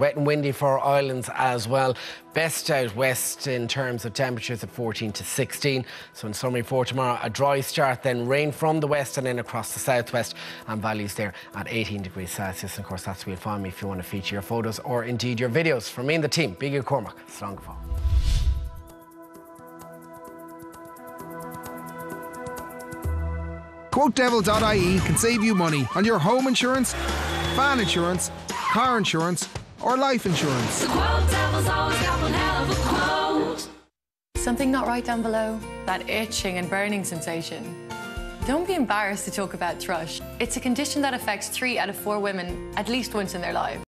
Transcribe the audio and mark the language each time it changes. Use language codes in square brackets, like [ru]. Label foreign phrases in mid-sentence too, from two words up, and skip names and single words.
[en] Wet and windy for our islands as well. Best out west in terms of temperatures at 14 to 16. So in summary for tomorrow, a dry start, then rain from the west and then across the southwest, and values there at 18 degrees Celsius. And of course, that's where you'll find me if you want to feature your photos or indeed your videos. From me and the team, Biggie Cormac, [ga] Slán go fóill. [en] QuoteDevil.ie can save you money on your home insurance, van insurance, car insurance, or life insurance. The quote devil's always got one hell of a quote. Something not right down below? That itching and burning sensation. Don't be embarrassed to talk about thrush. It's a condition that affects 3 out of 4 women at least once in their lives.